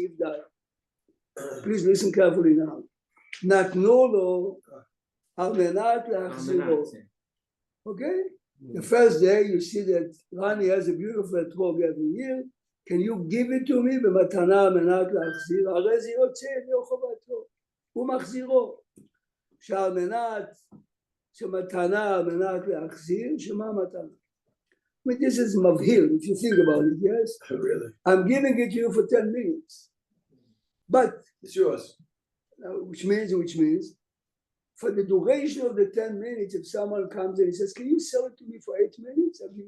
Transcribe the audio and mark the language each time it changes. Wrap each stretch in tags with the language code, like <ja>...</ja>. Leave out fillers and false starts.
<en>Seif Dalet. Please listen carefully now.</en> <he>נתנו לו על מנת להחזירו.</he> <en>Okay? The first day you see that Rani has a beautiful etrog every year. Can you give it to me</en> <he>במתנה על מנת להחזיר? הרי זה יוצא ידי חובתו. הוא מחזירו. שעל מנת שמתנה על מנת להחזיר, שמה מתנה?</he> <en>I mean, this is מבהיל, if you think about it, yes? Really? I'm giving it to you for 10 minutes. But, It's yours. which means, for the duration of the 10 minutes, if someone comes and he says, can you sell it to me for 8 minutes?</en>